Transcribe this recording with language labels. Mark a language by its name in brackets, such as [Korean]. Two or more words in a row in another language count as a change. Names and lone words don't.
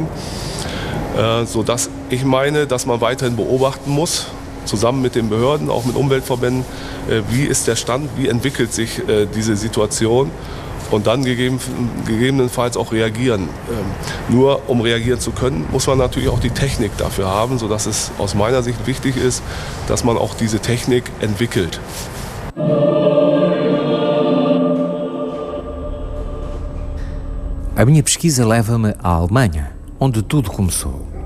[German] Sodass ich meine, dass man weiterhin beobachten muss, zusammen mit den Behörden, auch mit Umweltverbänden, wie ist der Stand, wie entwickelt sich diese Situation. Und dann gegebenenfalls auch reagieren. Nur um reagieren zu können, muss man natürlich auch die Technik dafür haben, sodass es aus meiner Sicht wichtig ist, dass man auch diese Technik entwickelt. [Portuguese] A minha pesquisa leva-me à Alemanha, onde tudo começou.